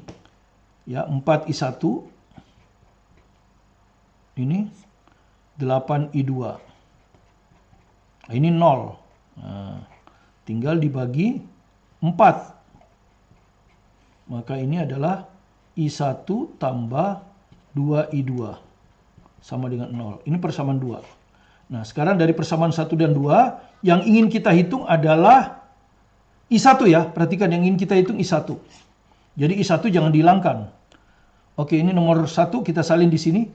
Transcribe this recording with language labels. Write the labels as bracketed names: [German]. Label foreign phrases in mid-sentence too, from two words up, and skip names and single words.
[Indonesian] Ya, 4I1. Ini 8I2. Nah, ini 0. Nah, tinggal dibagi 4. Maka ini adalah I1 tambah 2I2 sama dengan 0. Ini persamaan 2. Nah, sekarang dari persamaan 1 dan 2, yang ingin kita hitung adalah I1 ya. Perhatikan, yang ingin kita hitung I1. Jadi I1 jangan dihilangkan. Oke, ini nomor 1 kita salin di sini.